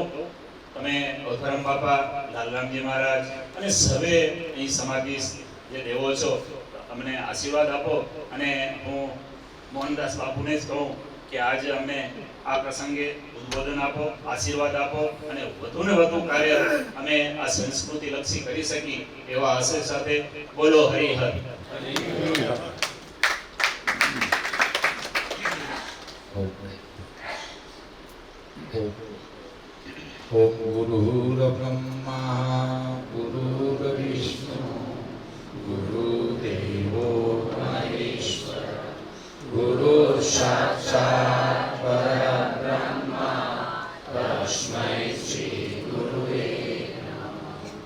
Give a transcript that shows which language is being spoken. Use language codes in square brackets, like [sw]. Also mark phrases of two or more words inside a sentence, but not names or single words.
[gu] તમે ગૌતમ બાપા, લાલરામજી મહારાજ અને સર્વે અહીં સમાધિસ્થ જે દેવો છો, અમને આશીર્વાદ આપો. અને હું મોહનદાસ બાપુને જ કહું કે આજે અમને આ પ્રસંગે ઉદ્બોધન આપો, આશીર્વાદ આપો અને વધુને વધુ કાર્ય અમે આ સંસ્કૃતિ લક્ષી કરી શકી એવા આશય સાથે બોલો હરિહર. [sa] ओम गुरुर्ब्रह्मा गुरुर्विष्णु गुरुदेवो महेश्वर गुरुः साक्षात् परब्रह्म तस्मै श्री गुरुवे नमः।